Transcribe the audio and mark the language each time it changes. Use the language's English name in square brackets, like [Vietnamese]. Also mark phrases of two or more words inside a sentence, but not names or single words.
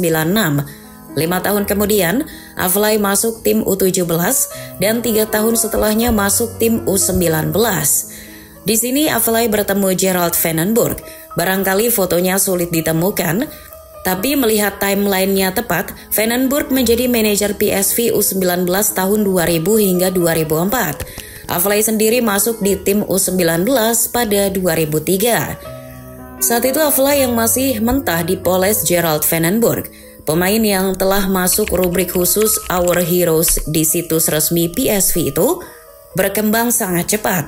[Indonesian] 5 tahun kemudian, Afellay masuk tim U17 dan 3 tahun setelahnya masuk tim U19. Di sini Afellay bertemu Gerald van den Burg. Barangkali fotonya sulit ditemukan, tapi melihat timelinenya tepat, van den Burg menjadi manajer PSV U19 tahun 2000 hingga 2004. Afellay sendiri masuk di tim U19 pada 2003. Saat itu Afellay yang masih mentah dipoles Gerald van den Burg, pemain yang telah masuk rubrik khusus Our Heroes di situs resmi PSV itu, berkembang sangat cepat.